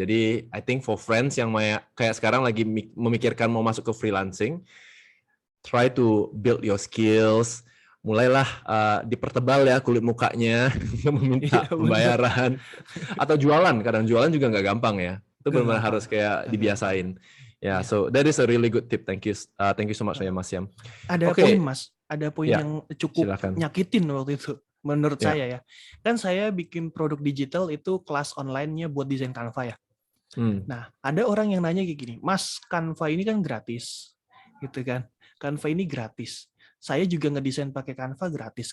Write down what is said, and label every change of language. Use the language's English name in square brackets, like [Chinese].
[Indonesian] Jadi [English] I think for friends [Indonesian] yang kayak sekarang lagi memikirkan mau masuk ke freelancing, [English] try to build your skills, [Indonesian] mulailah dipertebal ya kulit mukanya, meminta pembayaran, atau jualan. Kadang jualan juga nggak gampang ya. Itu benar-benar harus kayak dibiasain. [English] Ya, so that is a really good tip. Thank you so much ya Mas Yam. [Indonesian] Ada poin Mas, ada poin yang cukup silakan. nyakitin waktu itu. Menurut saya ya, kan saya bikin produk digital itu kelas online-nya buat desain Canva ya. Nah, ada orang yang nanya kayak gini, Mas, Canva ini kan gratis, gitu kan? Canva ini gratis. Saya juga ngedesain pakai Canva gratis.